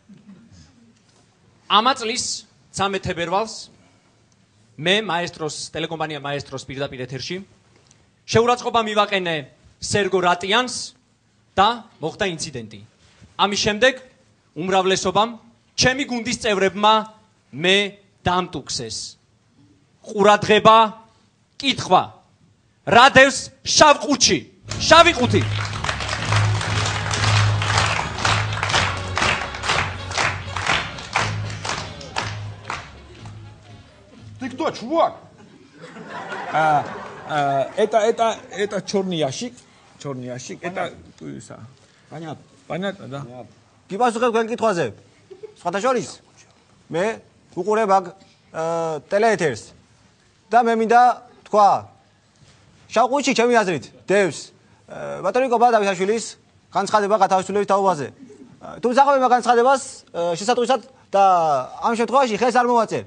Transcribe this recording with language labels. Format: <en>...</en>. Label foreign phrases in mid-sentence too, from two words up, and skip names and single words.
<ka>ამა წლის 13 თებერვალს მე მაესტროს ტელეკომპანია მაესტროს პირდაპირ ეთერში შეურაცხყოფა მივაყენე სერგო რატიანს და მოხდა ინციდენტი. ამის შემდეგ უმრავლესობამ ჩემი გუნდის წევრებმა მე დამტუქსეს. ყურადღება, კითხვა. რა დევს შავ ყუთში? შავი ყუთი.</ka> <ru>Ты кто, чувак? Это черный ящик. Черный ящик. Это Понятно. понятно, да?</ru> <ka>გიპასუხებ თქვენ კითხვაზე. სხვათა შორის მე უყურებ აქ ტელეეთერს და მე მინდა თქვა შავ ყუთში ჩემი აზრით დევს ბატონი კობა დავითაშვილის განცხადება გათავისუფლების თაობაზე. თუმცა მე მაგ განცხადებას შესატყვისად და ამ შემთხვევაში ხელს არ მოვაწერ.</ka>